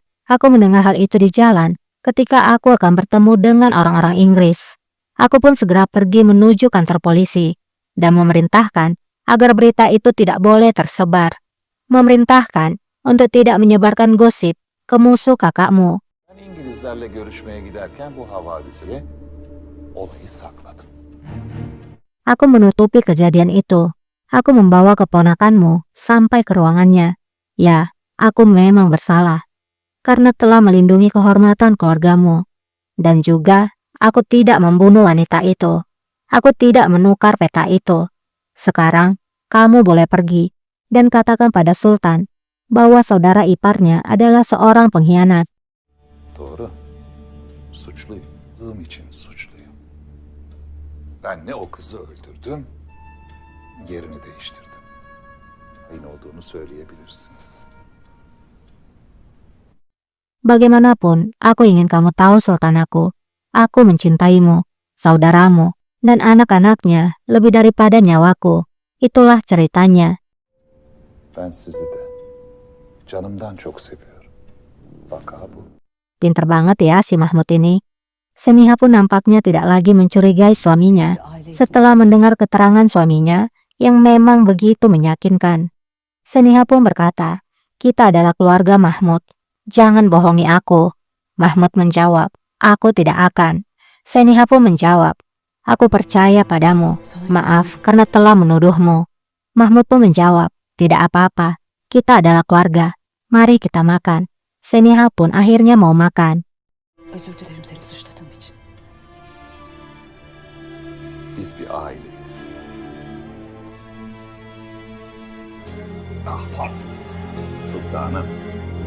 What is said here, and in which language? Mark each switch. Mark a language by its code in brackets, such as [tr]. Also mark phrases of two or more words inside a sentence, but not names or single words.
[id] Aku mendengar hal itu di jalan ketika aku akan bertemu dengan orang-orang Inggris. Aku pun segera pergi menuju kantor polisi dan memerintahkan agar berita itu tidak boleh tersebar. Memerintahkan untuk tidak menyebarkan gosip ke musuh kakakmu. [tr] Ben İngilizlerle görüşmeye giderken bu havadisini olayı sakladım. [id] Aku menutupi kejadian itu. Aku membawa keponakanmu sampai ke ruangannya. Ya, aku memang bersalah. Karena telah melindungi kehormatan keluargamu. Dan juga, aku tidak membunuh wanita itu. Aku tidak menukar peta itu. Sekarang, kamu boleh pergi. Dan katakan pada Sultan bahwa saudara iparnya adalah seorang pengkhianat. [tr] Doğru. Suçluyum. Olduğum için suçluyum. Ben ne o kızı öldürdüm, yerini değiştirdim. Aynı olduğunu söyleyebilirsiniz. [id] Bagaimanapun, aku ingin kamu tahu Sultanaku. Aku mencintaimu, saudaramu, dan anak-anaknya lebih daripada nyawaku. Itulah ceritanya. [tr] Ben sizi de canımdan çok seviyorum. Vaka bu. [id] Pinter banget ya si Mahmud ini. Seniha pun nampaknya tidak lagi mencurigai suaminya setelah mendengar keterangan suaminya yang memang begitu meyakinkan. Seniha pun berkata, kita adalah keluarga Mahmud. Jangan bohongi aku. Mahmud menjawab, aku tidak akan. Seniha pun menjawab, aku percaya padamu. Maaf karena telah menuduhmu. Mahmud pun menjawab, tidak apa-apa. Kita adalah keluarga. Mari kita makan. Seniha pun akhirnya mau makan. [tr] Özür dilerim seni suçladığım için. Biz bir aileyiz. Ah pardon. Sultanım.